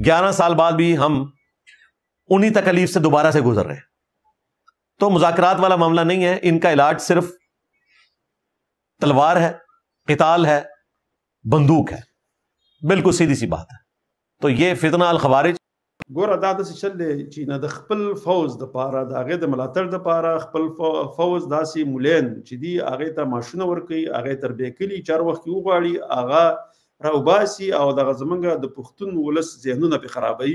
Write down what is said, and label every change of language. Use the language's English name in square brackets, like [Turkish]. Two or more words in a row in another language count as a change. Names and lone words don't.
[Urdu] 11 سال بعد بھی ہم انہی تکلیف سے دوبارہ سے گزر رہے ہیں. تو مذاکرات والا معاملہ نہیں ہے، ان کا علاج صرف تلوار ہے، قتال ہے، بندوق ہے. بالکل سیدھی سی بات ہے. تو یہ فتنہ الخوارج [Pashto] ګوره دا داسې چل دی چې نه د خپل فوز دپاره د هغې د ملاتړ دپاره خپل فوز داسې مولین چې دي هغې ته معاشونه ورکوي، هغې تربیه کلي چې هر وخت کې وغواړي هغه راوباسي او دغه زمونږ د پښتون ولس ذهنونه پرې خرابوي.